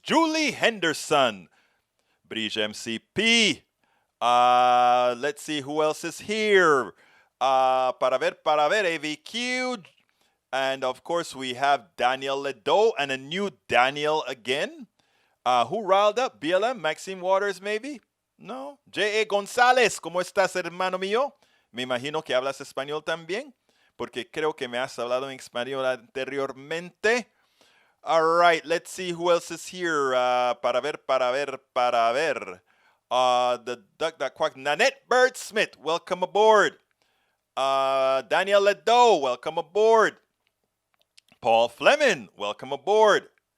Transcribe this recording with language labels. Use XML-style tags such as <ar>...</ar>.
<en>Julie Henderson, Brige MCP. Let's see who else is here.</en> <es>Para ver,</es> <en>AVQ. And of course, we have Daniel Ledo and a new Daniel again. Who riled up? BLM? Maxine Waters, maybe? No. J.A.</en> <es>González, ¿cómo estás, hermano mío? Me imagino que hablas español también, porque creo que me has hablado en español anteriormente.</es> <en>All right, let's see who else is here.</en> <es>Para ver.</es> <en>The duck that quack. Nanette Bird Smith, welcome aboard. Daniel Ledo, welcome aboard. Paul Fleming, welcome aboard.</en>